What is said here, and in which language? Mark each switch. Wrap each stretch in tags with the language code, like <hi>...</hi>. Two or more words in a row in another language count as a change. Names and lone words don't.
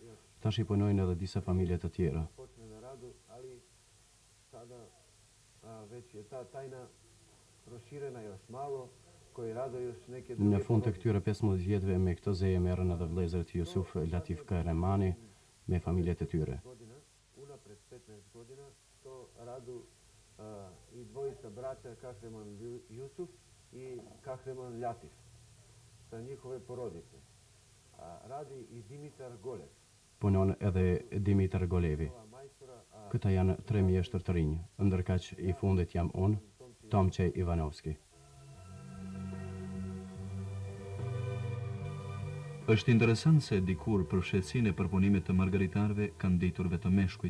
<sq>Tash i punojnë edhe disa familje të tjera. Në fund të këtyre 15 vjetëve me këtë zeje merren edhe vëllezërit Jusuf Latif Kahremani me familjet e tyre.</sq> <sr>I dvojica braća Kahreman Jusuf i Kahreman Latif sa njihove porodice. Radi i Dimitar Golev.</sr> <sq>Punon edhe Dimitar Golevi. Këta janë 3 mjeshtër të rinj, ndërkaq i fundit jam unë, Tomçej Ivanovski. Është interesant se dikur për fshehësinë e përpunimit të margaritarëve kanë ditur vetëm meshkujt.</sq>